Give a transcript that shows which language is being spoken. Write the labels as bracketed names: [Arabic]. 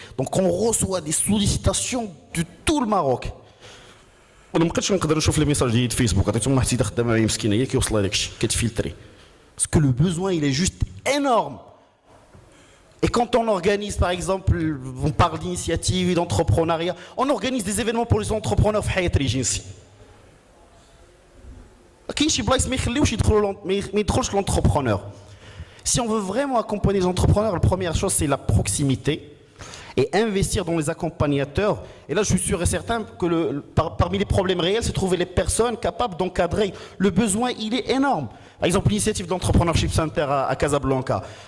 [French] Donc on reçoit des sollicitations de tout le Maroc. [Arabic] انا ما بقيتش نقدر نشوف لي ميساج ديال فيسبوك عطيتهم واحد خدامه معايا مسكينه هي كيوصلها داكشي كتفلتري باسكو لو بوزوان [French] il est juste énorme Et quand on organise, par exemple, on parle d'initiative et d'entrepreneuriat, on organise des événements pour les entrepreneurs في حياة ريجنسي. [Arabic] كاين شي بلايص ما يخليوش ما يدخلش l'entrepreneur. [French] Si on veut vraiment accompagner les entrepreneurs, la première chose c'est la proximité et investir dans les accompagnateurs. Et là je suis sûr et certain que parmi les problèmes réels, c'est trouver les personnes capables d'encadrer. Le besoin il est énorme. Par exemple l'initiative d'Entrepreneurship Center à Casablanca.